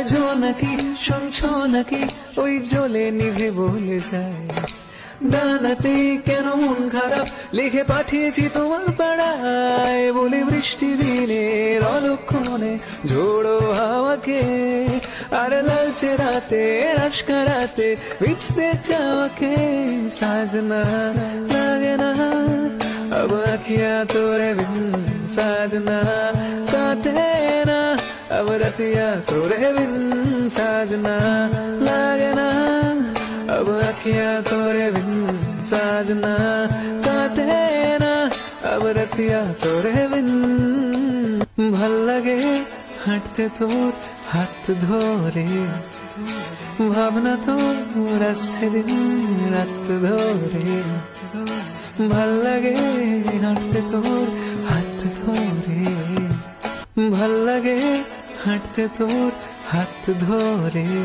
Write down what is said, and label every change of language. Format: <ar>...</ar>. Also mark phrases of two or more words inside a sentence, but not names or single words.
<bn>জোনাকি শুনছো নাকি ওই জ্বলে নিভে বলে যায়, দানাতে কেন মন খারাপ লিখে পাঠিয়েছি তোমার পাড়ায়। বলে বৃষ্টি দিনের অলক্ষণে ঝোড়ো হাওয়াকে, আর লালচে রাতে আশকা রাতে ভিজতে চাওয়াকে।</bn> <hi>साजना लागे ना अब अखियां तोरे बिन, साजना काटे ना अब रतिया तोरे बिन। साजना लागे ना अब अखियां तोरे बिन, साजना काटे ना अब रतिया तोरे बिन।</hi> <bn>ভাল লাগে হাঁটতে তোর হাত ধরে, ভাবনা তোর আসছে দিন রাত ধরে। ভাল লাগে হাঁটতে তোর হাত ধরে, ভাল লাগে হাঁটতে তোর হাত ধরে।</bn>